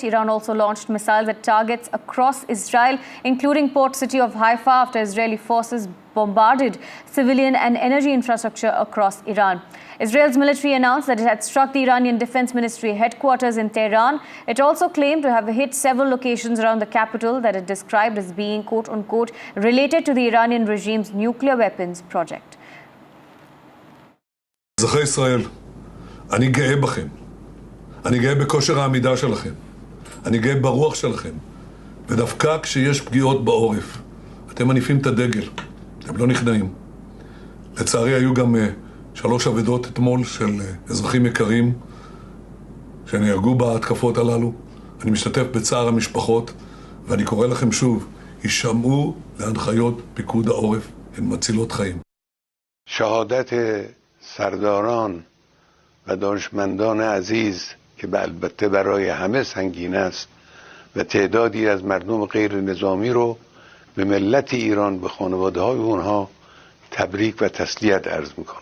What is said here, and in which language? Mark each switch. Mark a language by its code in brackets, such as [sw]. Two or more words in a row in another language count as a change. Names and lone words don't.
[en] Iran also launched missiles at targets across Israel, including port city of Haifa, after Israeli forces bombarded civilian and energy infrastructure across Iran. Israel's military announced that it had struck the Iranian Defense Ministry headquarters in Tehran. It also claimed to have hit several locations around the capital that it described as being, quote-unquote, related to the Iranian regime's nuclear weapons project. [he] אזרחי ישראל, אני גאה בכם. אני גאה בכושר העמידה שלכם. אני גאה ברוח שלכם. ודווקא כשיש פגיעות בעורף, אתם מניפים את הדגל. אתם לא נכנעים. לצערי היו גם 3 אבדות אתמול של אזרחים יקרים שנהרגו בהתקפות הללו. אני משתתף בצער המשפחות, ואני קורא לכם שוב, הישמעו להנחיות פיקוד העורף, הן מצילות חיים. [fa] شهادت سرداران و دانشمندان عزیز که البته برای همه سنگین است و تعدادی از مردم غیر نظامی رو به ملت ایران، به خانواده های اونها تبریک و تسلیت عرض میکنم.